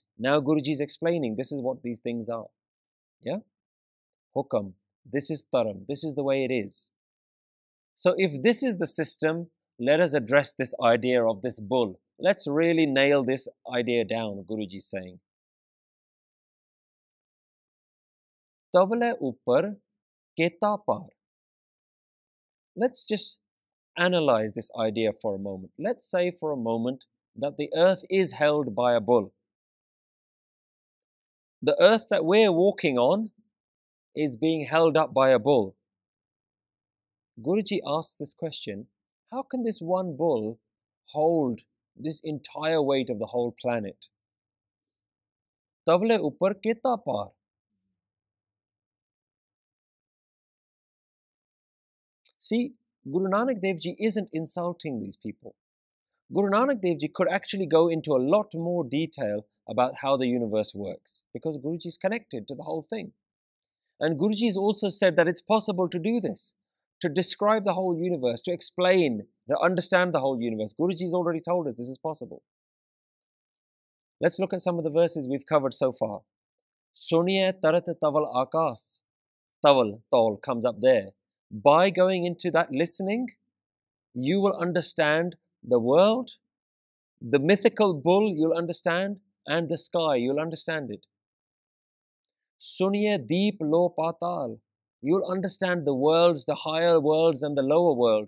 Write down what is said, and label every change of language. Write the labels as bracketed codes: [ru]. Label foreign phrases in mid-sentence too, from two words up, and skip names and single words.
[en] Now Guruji is explaining, this is what these things are. Yeah? Hukam, this is Dharam, this is the way it is. So if this is the system, let us address this idea of this bull. Let's really nail this idea down, Guruji is saying. [pa] ਧਵਲੈ ਉਪਰਿ ਕੇਤਾ ਭਾਰੁ. [en] Let's just analyze this idea for a moment. Let's say for a moment that the earth is held by a bull. The earth that we're walking on is being held up by a bull. Guruji asks this question, how can this one bull hold this entire weight of the whole planet? [pa] ਧਵਲੈ ਉਪਰਿ ਕੇਤਾ ਭਾਰੁ. [en] See, Guru Nanak Dev Ji isn't insulting these people. Guru Nanak Dev Ji could actually go into a lot more detail about how the universe works because Guruji is connected to the whole thing. And Guruji has also said that it's possible to do this, to describe the whole universe, to explain, to understand the whole universe. Guruji has already told us this is possible. Let's look at some of the verses we've covered so far. [pa] ਸੁਣਿਐ ਧਰਤਿ ਧਵਲ ਆਕਾਸ. ਧਵਲ ਤੋਲ, [en] comes up there. By going into that listening, you will understand the world, the mythical bull you'll understand, and the sky, you'll understand it. [pa] ਸੁਣਿਐ ਦੀਪ ਲੋਅ ਪਾਤਾਲ. [en] You'll understand the worlds, the higher worlds and the lower worlds.